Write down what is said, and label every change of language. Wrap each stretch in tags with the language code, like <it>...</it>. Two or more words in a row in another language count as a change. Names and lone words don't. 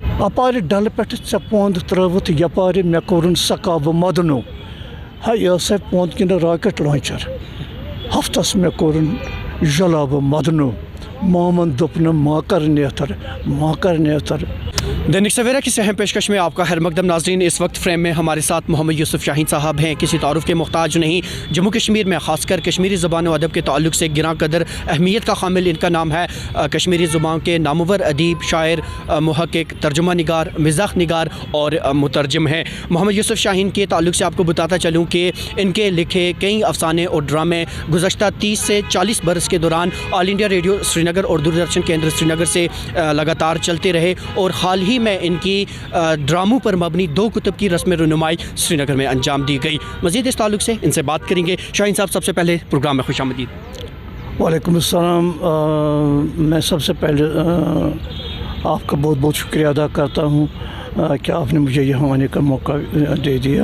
<ks>اپارِ ڈلہٕ پٮ۪ٹھٕ ژےٚ پوٚنٛد ترٛٲوِتھ یپارِ مےٚ کوٚرُن سکابہٕ مدنو ہے یہِ ٲس پوٚنٛد کِنہٕ راکٮ۪ٹ لانچر ہفتس مےٚ کوٚرُن جلابہٕ مدنو مومن دوٚپ نہٕ ما کر نیتر</ks> <ur>دینک سویرا کی سہم پیشکش میں آپ کا خیر مقدم ناظرین. اس وقت فریم میں ہمارے ساتھ محمد یوسف شاہین صاحب ہیں. کسی تعارف کے محتاج نہیں. جموں کشمیر میں خاص کر کشمیری زبان و ادب کے تعلق سے گراں قدر اہمیت کا حامل ان کا نام ہے. کشمیری زبان کے نامور ادیب، شاعر، محقق، ترجمہ نگار، مزاح نگار اور مترجم ہیں. محمد یوسف شاہین کے تعلق سے آپ کو بتاتا چلوں کہ ان کے لکھے کئی افسانے اور ڈرامے گزشتہ 30 سے 40 برس کے دوران آل انڈیا ریڈیو سری نگر اور دوردرشن کیندر سری نگر سے لگاتار چلتے رہے، اور حال ہی میں ان کی ڈراموں پر مبنی 2 کتب کی رسم رونمائی سری نگر میں انجام دی گئی. مزید اس تعلق سے ان سے بات کریں گے. شاہین صاحب، سب سے پہلے پروگرام میں خوش آمدید. وعلیکم السلام. میں سب سے پہلے آپ کا بہت بہت شکریہ ادا کرتا ہوں کہ آپ نے مجھے یہاں آنے کا موقع دے دیا.</ur>